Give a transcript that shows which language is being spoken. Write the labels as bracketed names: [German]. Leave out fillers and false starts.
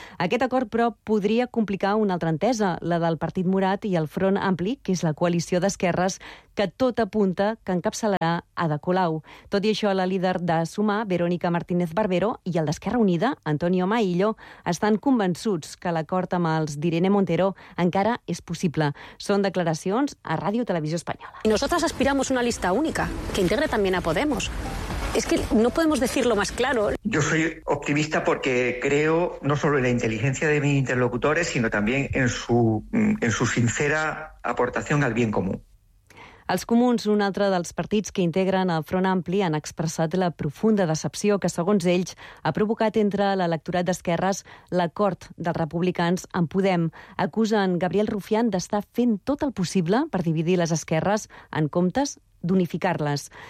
[Catalan] Aquest acord, però, podria complicar una altra entesa, la del Partit Morat i el Front Ampli, que és la coalició d'esquerres, que tot apunta que encapçalarà Ada Colau. Tot i això, la líder de Sumar, Verónica Martínez Barbero, i el d'Esquerra Unida, Antonio Maillo, estan convençuts que l'acord amb els d'Irene Montero encara és possible. Són declaracions a Ràdio Televisió Espanyola. [Spanish] Nosotras aspiramos una lista única que integre también a Podemos. Es que no podemos decirlo más claro. Yo soy optimista porque creo no solo en la inteligencia de mis interlocutores, sino también en su sincera aportación al bien común. [Catalan] Els comuns, un altre dels partits que integren el Front Ampli, han expressat la profunda decepció que, segons ells, ha provocat entre l'electorat d'esquerres l'acord dels republicans amb Podem. Acusen Gabriel Rufián d'estar fent tot el possible per dividir les esquerres en comptes d'unificar-les.